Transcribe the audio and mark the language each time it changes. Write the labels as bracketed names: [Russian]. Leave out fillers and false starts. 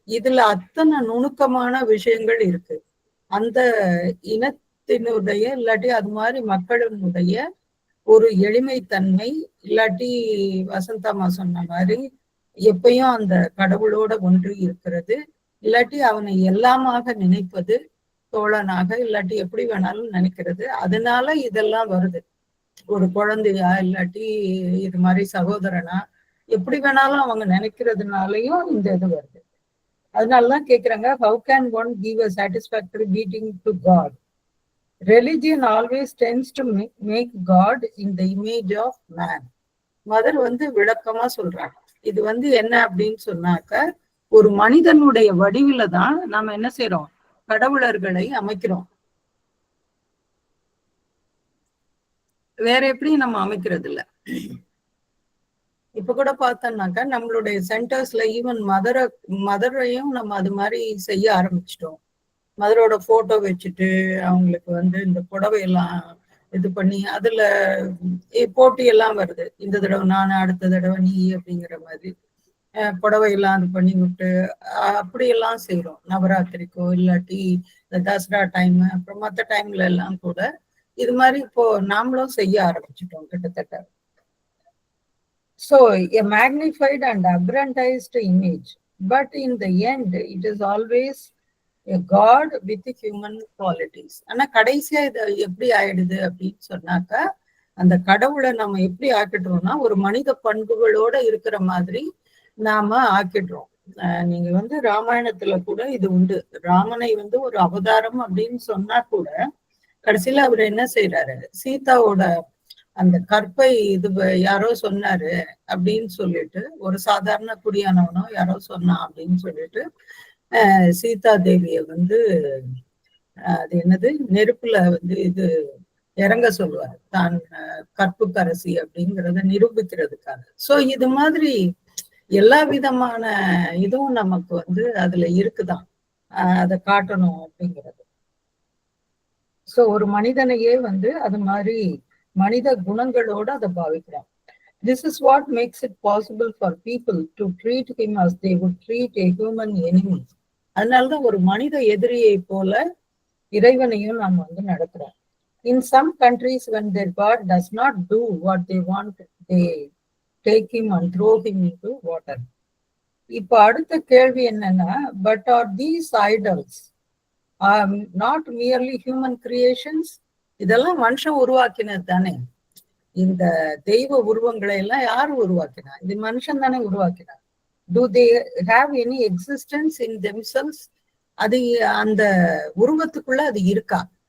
[Tamil] இதுல அத்தனை நுணுக்கமான விஷயங்கள் இருக்கு. அந்த இனத்தினுடைய இல்லாட்டி அது மாதிரி மக்களினுடைய ஒரு எளிமைத்தன்மை, இல்லாட்டி வசந்தாமா சொன்ன மாதிரி எப்பயும் அந்த கடவுளோட ஒன்று இருக்கிறது, இல்லாட்டி அவனை எல்லாமாக நினைப்பது, தோழனாக இல்லாட்டி எப்படி வேணாலும் நினைக்கிறது. அதனால இதெல்லாம் வருது. ஒரு குழந்தையா இல்லாட்டி இது மாதிரி சகோதரனா எப்படி வேணாலும் அவங்க நினைக்கிறதுனாலயும் இந்த இது வருது. அதனாலதான் கேக்குறாங்க, [English] how can one give a satisfactory beating to God? Religion always tends to make God in the image of man. [Tamil] Mother விளக்கமா சொல்றாங்க. இது என்ன அப்படின்னு சொன்னாக்க, ஒரு மனிதனுடைய வடிவில தான் நாம என்ன செய்யறோம், கடவுளர்களை அமைக்கிறோம். வேற எப்படி நம்ம அமைக்கிறது இல்ல. இப்ப கூட பார்த்தோம்னாக்கா நம்மளுடைய சென்டர்ஸ்ல ஈவன் மதரையும் நம்ம அது மாதிரி செய்ய ஆரம்பிச்சிட்டோம். மதரோட போட்டோ வச்சுட்டு அவங்களுக்கு இந்த புடவையெல்லாம் இது பண்ணி அதுல போட்டி எல்லாம் வருது. இந்த தடவை நான், அடுத்த தடவை நீ அப்படிங்கிற மாதிரி புடவையெல்லாம் அது பண்ணி விட்டு அப்படியெல்லாம் செய்யறோம். நவராத்திரிக்கோ இல்லாட்டி இந்த தசரா டைம், அப்புறம் மற்ற டைம்ல எல்லாம் கூட இது மாதிரி இப்போ நாமளும் செய்ய ஆரம்பிச்சிட்டோம் கிட்டத்தட்ட. [English] So a magnified and aggrandized image, but in the end it is always a God with human qualities. [Tamil] ஆனா கடைசியா இது எப்படி ஆயிடுது அப்படின்னு சொன்னாக்கா, அந்த கடவுளை நம்ம எப்படி ஆக்கிடுறோம்னா ஒரு மனித பண்புகளோட இருக்கிற மாதிரி நாம ஆக்கிடுறோம். நீங்க ராமாயணத்துல கூட இது உண்டு. ராமனை ஒரு அவதாரம் அப்படின்னு சொன்னா கூட கடைசியில அவர் என்ன செய்யறாரு, சீதாவோட அந்த கற்பை இது யாரோ சொன்னாரு அப்படின்னு சொல்லிட்டு, ஒரு சாதாரண குடியானவனோ யாரோ சொன்னான் அப்படின்னு சொல்லிட்டு சீதா தேவிய அது என்னது நெருப்புல இது இறங்க சொல்லுவாரு, தான் கற்புக்கரசி அப்படிங்கிறத நிரூபிக்கிறதுக்காக. சோ இது மாதிரி எல்லா விதமான இதுவும் நமக்கு அதுல இருக்குதான், அதை காட்டணும் அப்படிங்கிறது. சோ ஒரு மனிதனையே அது மாதிரி மனித குணங்களோட அதை பாவிக்கிறோம். [English] This is what makes it possible for people to treat him as they would treat a human enemy. [Tamil] அதனாலதான் ஒரு மனித எதிரியை போல இறைவனையும் நாம் நடக்கிறோம். [English] In some countries, when their God does not do what they want, they take him and throw him into water. [Tamil] இப்ப அடுத்த கேள்வி என்னன்னா, [English] but are these idols not merely human creations. [Tamil] இதெல்லாம் மனுஷன் உருவாக்கினது தானே. இந்த தெய்வ உருவங்களை எல்லாம் யார் உருவாக்கினா? இது மனுஷன் தானே உருவாக்கினார். [English] Do they have any existence in themselves? [Tamil] அது அந்த உருவத்துக்குள்ள அது இருக்கா?